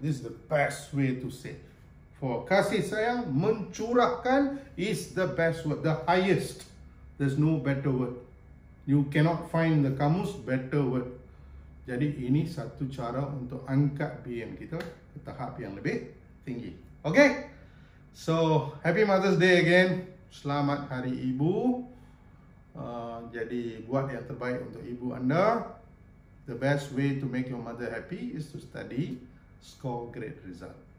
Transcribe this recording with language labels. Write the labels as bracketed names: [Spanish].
[English] This is the best way to say. For kasih sayang, mencurahkan is the best word, the highest. There's no better word. You cannot find the kamus better word. [Malay] Jadi ini satu cara untuk angkat BM kita ke tahap yang lebih tinggi. Okay? [English] So, happy Mother's Day again. [Malay] Selamat Hari Ibu. Jadi buat yang terbaik untuk ibu anda. [English] The best way to make your mother happy is to study, score great result.